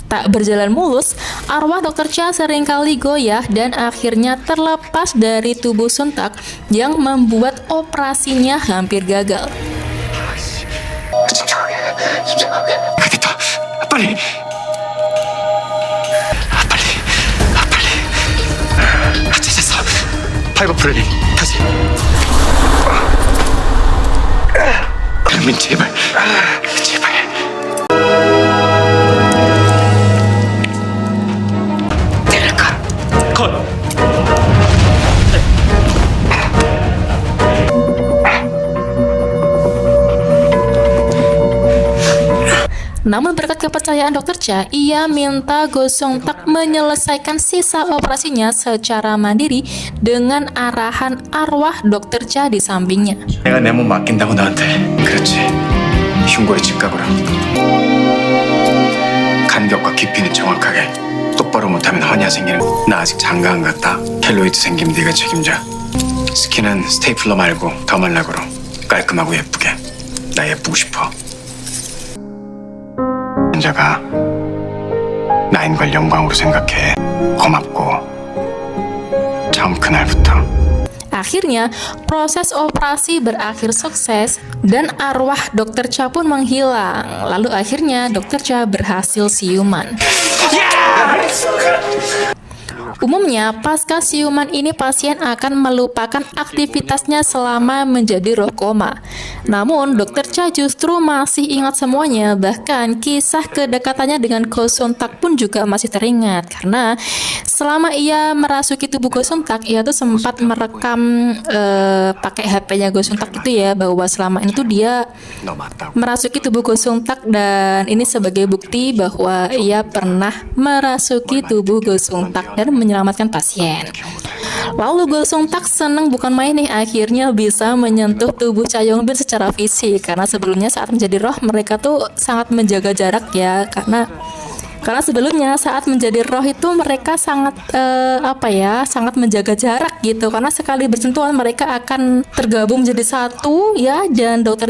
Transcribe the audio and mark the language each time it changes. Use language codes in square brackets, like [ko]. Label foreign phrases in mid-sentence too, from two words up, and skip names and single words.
[id] berjalan mulus, arwah Dr. Cha seringkali goyah dan akhirnya terlepas dari tubuh Suntak yang membuat operasinya hampir gagal. [ko] 침착하게. 됐다. 빨리. 됐어. 파이브 프레닝. 다시. 민 제발. 컷. [id] Namun berkat kepercayaan Dr. Cha, ia minta Go Sung-tak menyelesaikan sisa operasinya secara mandiri dengan arahan arwah Dr. Cha di sampingnya. [ko] 내가 내 몸 맡긴다고 너한테. 그렇지. 흉골의 직각으로. 간격과 깊이는 정확하게. 똑바로 못하면 허니아 생기는 거. 나 아직 장가 안 갔다. 켈로이드 생기면 네가 책임져. 스킨은 스테이플러 말고 더말락으로 깔끔하고 예쁘게. 나 예쁘고 싶어. 환자가 나인 걸 영광으로 생각해. 고맙고. 처음 그날부터. [id] Akhirnya, proses operasi berakhir sukses dan arwah Dr. Cha pun menghilang. Lalu akhirnya Dr. Cha berhasil siuman. Umumnya, pasca siuman ini pasien akan melupakan aktivitasnya selama menjadi roh koma. Namun, Dr. Cha justru masih ingat semuanya, bahkan kisah kedekatannya dengan Go Sung-tak pun juga masih teringat. Karena selama ia merasuki tubuh Go Sung-tak, ia tuh sempat merekam pakai HP-nya Go Sung-tak itu ya, bahwa selama itu dia [ko] 너 맞다고. [id] merasuki tubuh Go Sung-tak, dan ini sebagai bukti bahwa ia pernah merasuki tubuh Go Sung-tak dan menyelamatkan pasien. Lalu Go Sung-tak senang bukan main nih, akhirnya bisa menyentuh tubuh Cha Yong-bin secara fisik, karena sebelumnya saat menjadi roh mereka tuh sangat menjaga jarak ya, karena sebelumnya saat menjadi roh itu mereka sangat sangat menjaga jarak gitu, karena sekali bersentuhan mereka akan tergabung menjadi satu ya, dan Dr.